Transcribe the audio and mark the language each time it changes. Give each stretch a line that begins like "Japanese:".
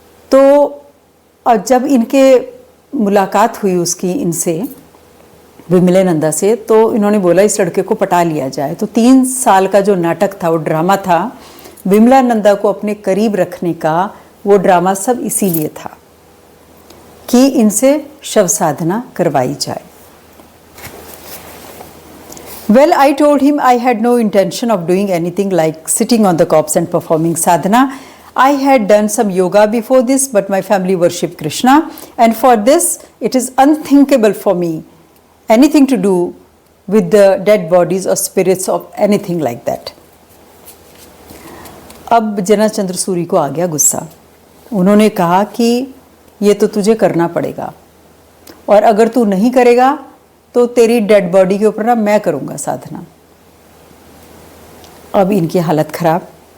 Hindi: तो और जब इनके मुलाकात हुई उसकी इनसे विमलानंदा से, तो इन्होंने बोला इस लड़के को पटा लिया जाए। तो 3 साल का जो नाटक था, वो ड्रामा था, विमलानंदा को अपने करीब रखने का वो ड्रामा सब इसीलिए था। कि इनसे शव साधना करवाई जाए।
English: Well, I told him I had no intention of doing anything like sitting on the corpse and performing sadhana. I had done some yoga before this, but my family worshipped Krishna, and for this it is unthinkable for me anything to do with the dead bodies or spirits of anything like that.
Hindi: अब जना चंद्र सूरी को आ गया गुस्सा। उन्होंने कहा कि ये तो तुझे करना पड़ेगा, और अगर तू नहीं करेगा तो तेरी डेड बॉडी के ऊपर ना मैं करूँगा साधना। अब इनकी हालत ख़राब।